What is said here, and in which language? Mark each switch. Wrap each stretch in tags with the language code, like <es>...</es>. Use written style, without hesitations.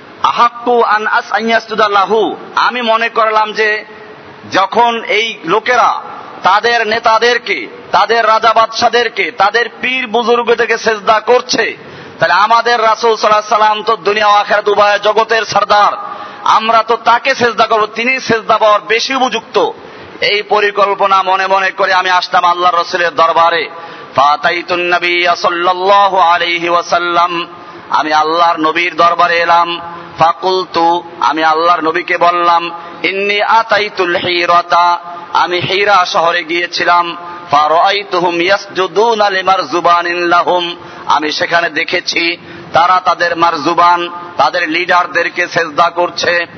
<ar>আহাক্কু আন আসআইয়াসুদা লাহু,</ar> <bn>আমি মনে করলাম যে যখন এই লোকেরা তাদের নেতাদেরকে, তাদের রাজা বাদশাদেরকে, তাদের পীর বুজুর্গদেরকে সেজদা করছে, তাহলে আমাদের রাসূল সাল্লাল্লাহু আলাইহি সাল্লাম তো দুনিয়া ও আখিরাত উভয় জগতের সর্দার, আমরা তো তাকে সেজদা করব, তিনি সেজদা পাওয়ার বেশি উপযুক্ত। এই পরিকল্পনা মনে মনে করে আমি আসলাম আল্লাহর রাসূলের দরবারে।</bn> <ar>فَأَتَيْتُ النَّبِيَّ صَلَّى اللَّهُ عَلَيْهِ وَسَلَّمَ</ar> <bn>আমি আল্লাহর নবীর দরবারে এলাম।</bn> <ar>فَقُلْتُ</ar> <bn>আমি আল্লাহর নবীকে বললাম,</bn> <ar>إِنِّي أَتَيْتُ الْحِيرَةَ</ar> <bn>আমি হীরা শহরে গিয়েছিলাম।</bn> <ar>فَرَأَيْتُهُمْ يَسْجُدُونَ لِمَرْزُبَانٍ لَّهُمْ</ar> <bn>আমি সেখানে দেখেছি তারা তাদের মারজুবান তাদের লিডারদেরকে সেজদা করছে।</bn>